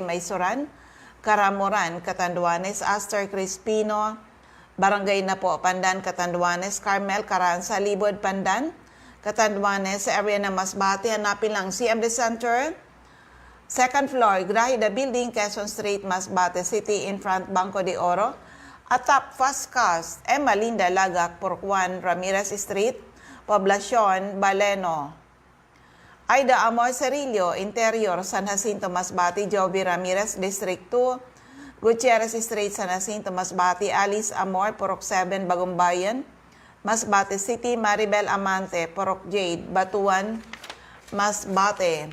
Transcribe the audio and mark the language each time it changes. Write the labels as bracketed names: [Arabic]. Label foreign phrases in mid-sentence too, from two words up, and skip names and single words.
[Filipino] Maysuran, Karamuran, Catanduanes, Aster Crispino, Barangay Napo, Pandan, Catanduanes, Carmel, Caranza, Libod, Pandan, Catanduanes, sa area ng Masbate, hanapin lang CMD Center, [English] second floor, [Filipino] Grahida Building, Quezon Street, Masbate City, [English] in front Banco [Filipino] de Oro, atap Fast Cast, Emma Linda Lagak, Purok 1, Ramirez Street, Poblacion, Baleno, Aida Amor Cerillo, Interior, San Jacinto, Masbate, Joby Ramirez, District 2, Gutierrez Street, San Jacinto, Masbate, Alice Amor, Purok 7, Bagumbayan, Masbate City, Maribel Amante, Purok Jade, Batuan, Masbate.